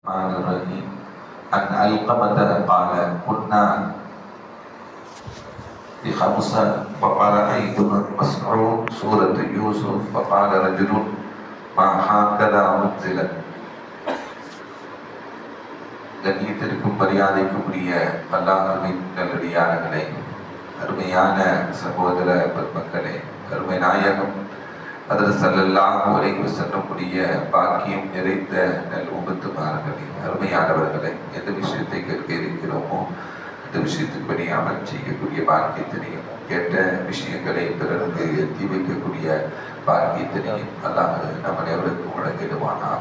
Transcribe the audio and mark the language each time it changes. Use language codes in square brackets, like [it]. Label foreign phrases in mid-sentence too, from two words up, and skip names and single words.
[ar] الرحمن الرحيم عن علقمة قال كنا بخمسة فقرأ ابن مسعود سورة يوسف فقال رجل ما هكذا أنزلت. [ta] கண்ணியத்திற்கும் மரியாதைக்கும் உரிய அல்லாஹ்வின் நல்லடியார்களே, அருமையான சகோதர பெருமக்களே, அருமை நாயகம் ஹதரத் [ar] صلى الله عليه وسلم [ta] உடைய பாக்கியம் நிறைந்த நல் உம்மத்துமார்களே, அருமையானவர்களே, எந்த விஷயத்தை கேட்க இருக்கிறோமோ அந்த விஷயத்தின்படி அமல் செய்யக்கூடிய பாக்கியத்தினையும், கேட்ட விஷயங்களை பிறருக்கு எத்தி வைக்கக்கூடிய பாக்கியத்தினையும் அல்லாஹ் நம் அனைவருக்கும் வழங்கிடுவானாக.